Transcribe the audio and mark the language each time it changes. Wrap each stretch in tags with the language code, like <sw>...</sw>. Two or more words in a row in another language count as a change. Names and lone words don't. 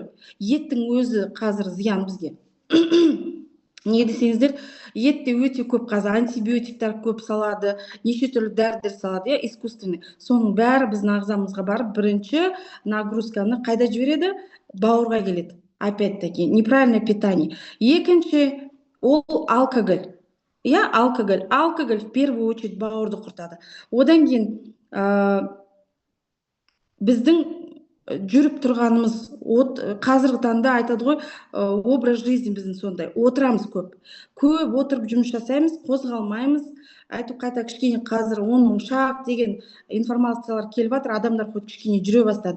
<kk>Еттің өзі қазір зиян бізге. Не десеңіздер, етте өте көп қазір антибиотиктар көп салады, неше түрлі дәрілер салады, искусственный. Соның бәрі біздің ағзамызға барып, бірінші нагрузканы қайда жібереді? Бауырға келеді.</kk> <ru>Опять-таки, неправильное питание.</ru> <kk>Екінші, ол алкоголь. Алкоголь.</kk> <ru>Алкоголь в первую очередь</ru> <kk>бауырды құртады. Одан кейін біздің жүріп тұрғанымыз, қазіргі таңда айтады ғой,</kk> <ru>образ жизни</ru> <kk>біздің сондай. Отырамыз көп. Көп отырып жұмыс жасаймыз, қозғалмаймыз. Айтып қайта кішкене қазір 10 мың шақ деген информациялар келіп жатыр, адамдар кішкене жүре бастады.</kk>